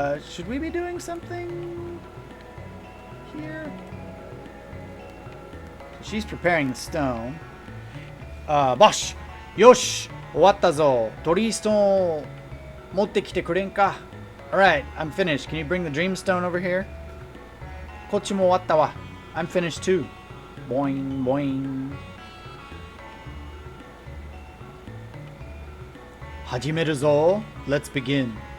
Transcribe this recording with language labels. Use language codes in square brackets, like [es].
[en] Should we be doing something here? She's preparing the stone. [ja] Bosh! Yosh! 終わったぞ。ドリーストーンを持ってきてくれんか? [en] Alright, I'm finished. Can you bring the dreamstone over here? [ja] こっちも終わったわ. [en] I'm finished too. Boing, boing. [ja] 始めるぞ. [en] Let's begin.